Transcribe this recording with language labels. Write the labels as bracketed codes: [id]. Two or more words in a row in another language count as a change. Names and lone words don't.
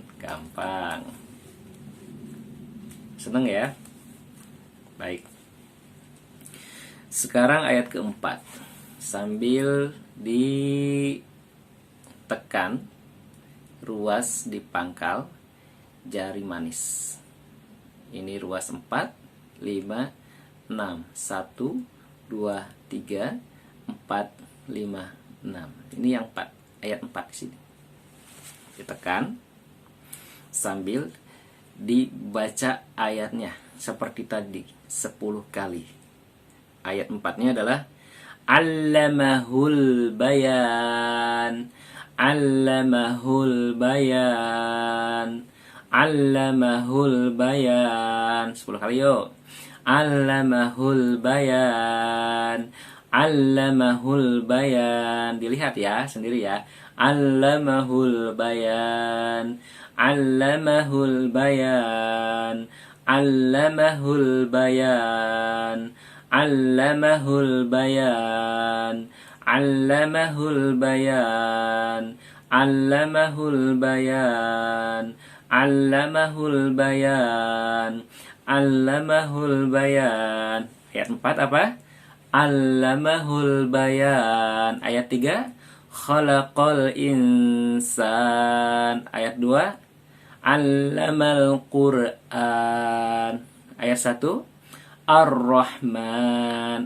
[id] Gampang. Seneng ya? Baik. Sekarang ayat keempat. Sambil ditekan, ruas dipangkal, jari manis. Ini ruas 4, 5, 6. 1, 2, 3, 4, 5, 6. Ini yang 4. Ayat 4 di sini. Ditekan sambil dibaca ayatnya seperti tadi 10 kali. Ayat 4-nya adalah [ar] علمه البيان. علمه البيان. علمه البيان. [id] 10 kali yuk. [ar] علمه البيان. علمه البيان. [id] Dilihat ya, sendiri ya. [ar] علمه البيان. علمه البيان. علمه البيان. علمه البيان، علمه البيان، علمه البيان، علمه البيان، علمه البيان. [id] Ayat 4 apa? [ar] علمه البيان. Ayat 3, خلق الإنسان. Ayat 2, علم القرآن. [id] Ayat 1, Ar-Rahman.